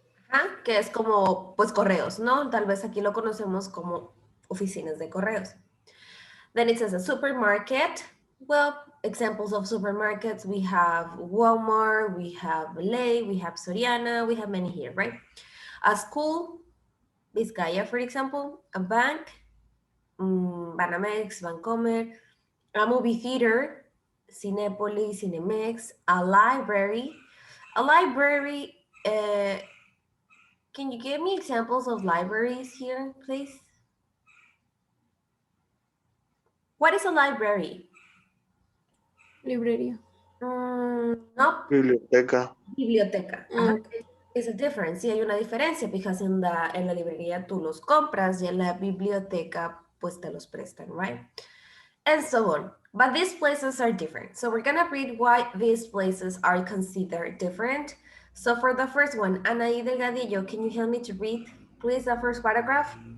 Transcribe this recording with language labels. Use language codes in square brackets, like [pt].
[es] Ajá, que es como, pues, correos, ¿no? Tal vez aquí lo conocemos como oficinas de correos. [en] Then it says a supermarket. Well, examples of supermarkets, we have Walmart, we have Lay, we have Soriana, we have many here, right? A school, Vizcaya, for example, a bank, Banamex, Bancomer, a movie theater, Cinépolis, Cinemex, a library. A library, can you give me examples of libraries here, please? What is a library? [es] Librería. No, Biblioteca. biblioteca. Ajá. [en] Okay. It's a difference. [es] Sí, hay una diferencia, because en la librería tú los compras y en la biblioteca pues te los prestan, right? [en] And so on. But these places are different. So we're gonna read why these places are considered different. So for the first one, Anaí Delgadillo, can you help me to read, please, the first paragraph?